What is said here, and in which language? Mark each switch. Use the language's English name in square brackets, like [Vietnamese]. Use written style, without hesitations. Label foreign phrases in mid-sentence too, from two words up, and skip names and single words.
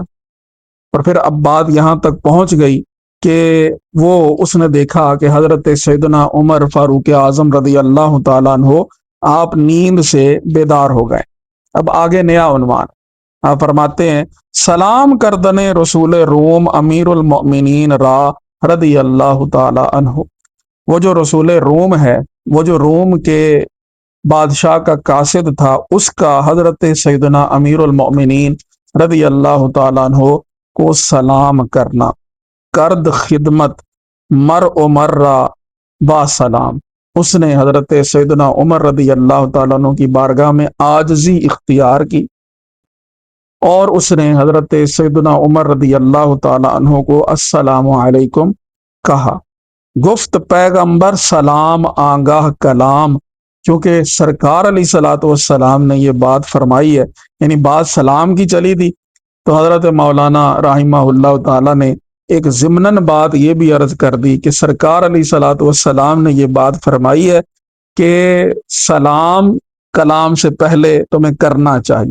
[Urdu] اور پھر اب بات یہاں تک پہنچ گئی کہ وہ اس نے دیکھا کہ حضرت سیدنا عمر فاروق اعظم [Arabic] رضی اللہ تعالیٰ عنہ [Urdu] آپ نیند سے بیدار ہو گئے۔ اب آگے نیا عنوان، آپ فرماتے ہیں [Persian] سلام کردن رسول روم امیر المؤمنین را [Arabic] رضی اللہ تعالی عنہ۔ [Urdu] وہ جو رسول روم ہے، وہ جو روم کے بادشاہ کا قاصد تھا، اس کا حضرت سیدنا امیر المؤمنین [Arabic] رضی اللہ تعالیٰ عنہ [Urdu] کو سلام کرنا۔ [Persian] کرد خدمت مر و مرہ با سلام، [Urdu] اس نے حضرت سیدنا عمر [Arabic] رضی اللہ تعالیٰ عنہ [Urdu] کی بارگاہ میں عاجزی اختیار کی، اور اس نے حضرت سیدنا عمر [Arabic] رضی اللہ تعالیٰ عنہ [Urdu] کو [Arabic] السلام علیکم [Urdu] کہا۔ [Persian] گفت پیغمبر سلام آگاہ کلام، [Urdu] کیونکہ سرکار [Arabic] علیہ الصلوۃ والسلام [Urdu] نے یہ بات فرمائی ہے، یعنی بات سلام کی چلی تھی، تو حضرت مولانا [Arabic] رحمہ اللہ تعالیٰ [Urdu] نے ایک ضمناً بات یہ بھی عرض کر دی کہ سرکار [Arabic] علیہ الصلوۃ والسلام [Urdu] نے یہ بات فرمائی ہے کہ سلام کلام سے پہلے تمہیں کرنا چاہیے۔